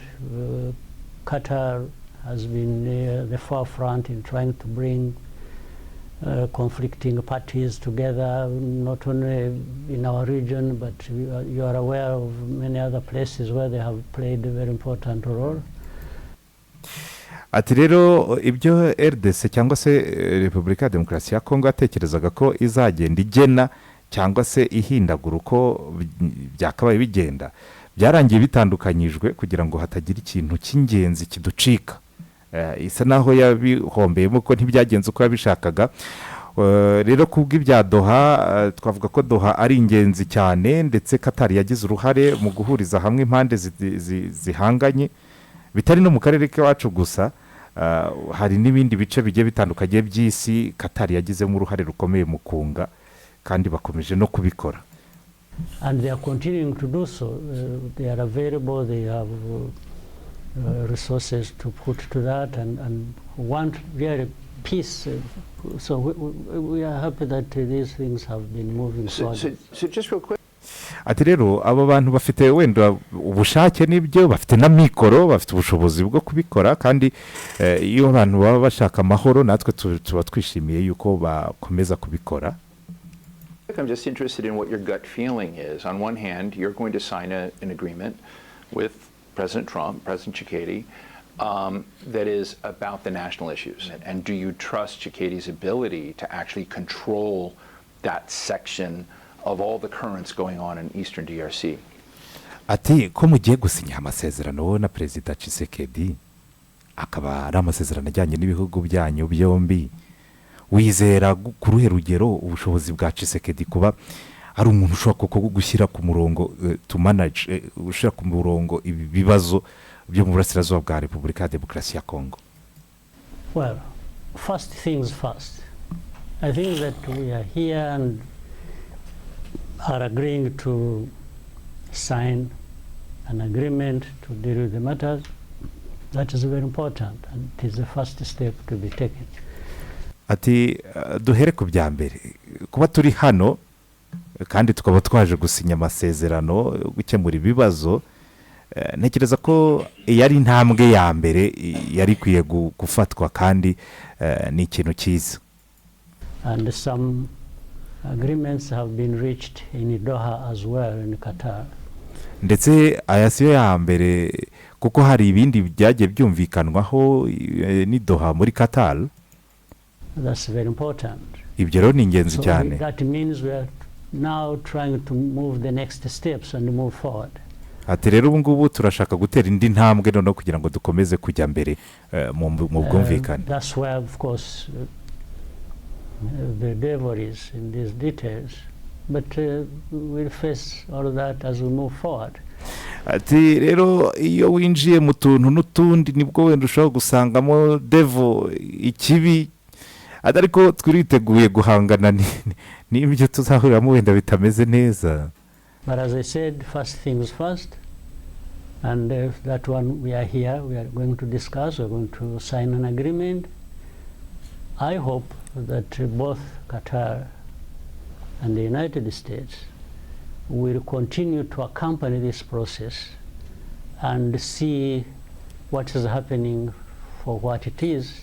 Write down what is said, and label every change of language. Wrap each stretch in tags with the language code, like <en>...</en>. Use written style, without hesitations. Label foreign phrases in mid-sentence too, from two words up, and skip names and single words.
<en>Qatar has been near the forefront in trying to bring conflicting parties together, not only in our region, but you are aware of many other places where they have played a very important role.</en> <rw>Ati rero ibyo RDC cyangwa se Repubulika ya Demokarasi ya Kongo atekerezaga ko izagenda igena cyangwa se ihindagura uko byakabaye bigenda, byarangiye bitandukanyijwe kugira ngo hatagira ikintu cy'ingenzi kiducika. Isa naho yabihombeyemo ko ntibyagenze uko yabishakaga. Rero kubw'ibya Doha, twavuga ko Doha ari ingenzi cyane, ndetse Qatar yagize uruhare mu guhuriza hamwe impande zihanganye, bitari no mu karere kacu gusa. Hari n'ibindi bice bigiye bitandukanye by'isi Qatar yagizemo uruhare rukomeye mu kunga, kandi bakomeje no kubikora.</rw> <en>And they are continuing to do so. They are available, they have resources to put to that, and want really peace. So we are happy that these things have been moving forward. So just real quick.</en> <rw>Ati rero aba bantu bafite wenda ubushake n'ibyo, bafite na mikoro, bafite ubushobozi bwo kubikora, kandi iyo abantu baba bashaka amahoro natwe tuba twishimiye yuko bakomeza kubikora.</rw> <en>I'm just interested in what your gut feeling is. On one hand, you're going to sign an agreement with President Trump, President Tshisekedi, that is about the national issues. And do you trust Tshisekedi's ability to actually control that section of all the currents going on in eastern DRC?</en> <rw>Ati ko mugiye gusinya amasezerano na Perezida Tshisekedi, akaba ari amasezerano ajyanye n'ibihugu byanyu byombi, wizera ku ruhe rugero ubushobozi bwa Tshisekedi kuba ari umuntu ushobora gushyira ku murongo</rw> <en>to manage,</en> <rw>gushyira ku murongo ibi bibazo byo mu burasirazuba bwa Repubulika ya Demokarasi ya Kongo?</rw> <en>Well, first things first. I think that we are here and are agreeing to sign an agreement to deal with the matters. That is very important, and it is the first step to be taken.</en> <rw>Ati duhere ku bya mbere, kuba turi hano kandi tukaba twaje gusinya amasezerano gukemura ibibazo, ntekereza ko yari intambwe ya mbere yari kwiye gufatwa, kandi ni ikintu cyiza.</rw> <en>And some agreements have been reached in Doha as well, in Qatar.</en> <rw>Ndetse aya siyo ya mbere, kuko hari ibindi byagiye byumvikanwaho ni Doha muri Qatar.</rw> <en>That's very important.</en> <rw>Ibyo rero ni ingenzi cyane.</rw> <en>So that means we are now trying to move the next steps and move forward.</en> <rw>Ati rero ubu ngubu turashaka gutera indi ntambwe noneho kugira ngo dukomeze kujya mbere mu bwumvikane.</rw> <en>That's where, of course, the devil is in these details, but we'll face all that as we move forward.</en> <rw>Ati rero iyo winjiye mu tuntu n'utundi nibwo wenda ushobora gusangamo devil, ikibi, ariko twiriteguye guhangana n'ibyo tuzahuriramo wenda bitameze neza.</rw> <en>But as I said, first things first, and that one we are here, we are going to discuss, we are going to sign an agreement. I hope that both Qatar and the United States will continue to accompany this process and see what is happening for what it is.</en>